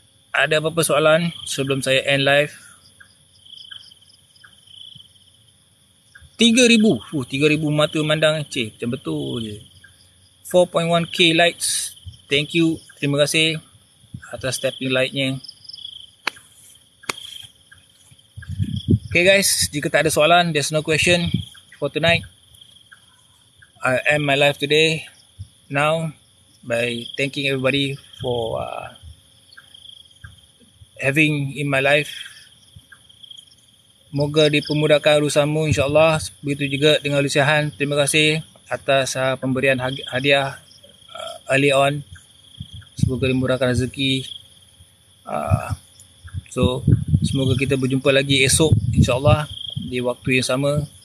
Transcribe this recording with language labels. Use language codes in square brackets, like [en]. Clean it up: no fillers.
[ms] Ada apa-apa soalan sebelum saya end live? 3,000. 3,000 mata memandang. Cik, macam betul je. [en] 4.1k likes. Thank you. [ms] Terima kasih atas tapping like-nya. [en] Okay guys, [ms] jika tak ada soalan, [en] there's no question for tonight. I end my live today now by thanking everybody for having in my life. [ms] Moga dipermudahkan urusanmu insyaAllah. Begitu juga dengan Lucihan. Terima kasih atas pemberian hadiah early on. Semoga dimurahkan rezeki. So semoga kita berjumpa lagi esok insyaAllah di waktu yang sama.